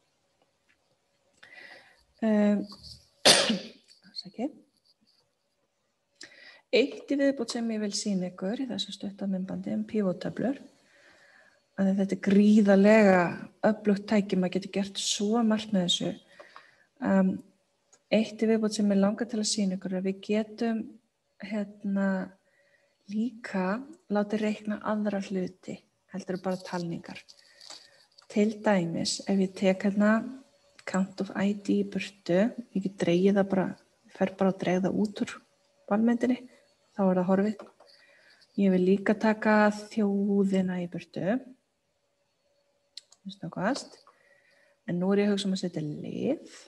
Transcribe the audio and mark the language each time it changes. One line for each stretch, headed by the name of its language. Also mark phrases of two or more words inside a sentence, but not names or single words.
Icelandic: Eitt í viðbót sem ég vil sýna ykkur í þessu stuttamyndbandi pívottöflur, að þetta gríðarlega öflugt tæki, maður getur gert svo margt með þessu. Eitt í viðbót sem ég langar til að sýna ykkur að við getum líka látið reikna aðra hluti, heldur bara talningar. Til dæmis, ef ég tek
English: count of ID
Icelandic: í burtu, ég get dregið það bara, fer bara að drega það út úr valmyndinni, þá það horfið. Ég vil líka taka þjóðina í burtu, en nú ég að hugsa að setja lið.